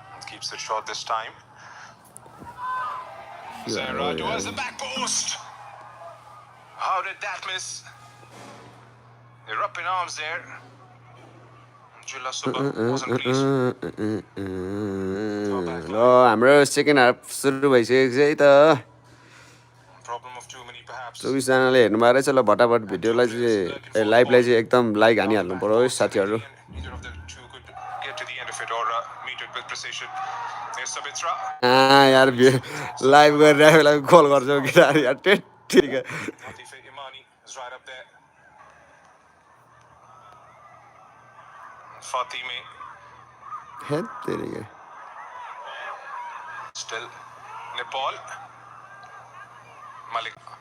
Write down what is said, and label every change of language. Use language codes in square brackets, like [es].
[en] Keeps it short this time. Zahra towards the back post. How did that miss? They're up in arms there. Jilla Subba wasn't pleased. [ne] ल हाम्रो second half सुरु भइसकेको छ है त [en] Problem of too many perhaps. [ne] 24 जनाले हेर्नु भएको रहेछ ल भटाभट भिडियोलाई चाहिँ लाइभलाई चाहिँ एकदम लाइक हानिहाल्नु पर्यो है साथीहरू [en] Neither of the two could get to the end of it or meet it with precision. There's Sabitra. [ne] यार लाइभ गरेर बेला कल गर्छौ केटाहरु यार टेट्टिका [en] Latifa Imani is right up there. Fatime [ne] hate तेरीका [en] still Nepal. Malik.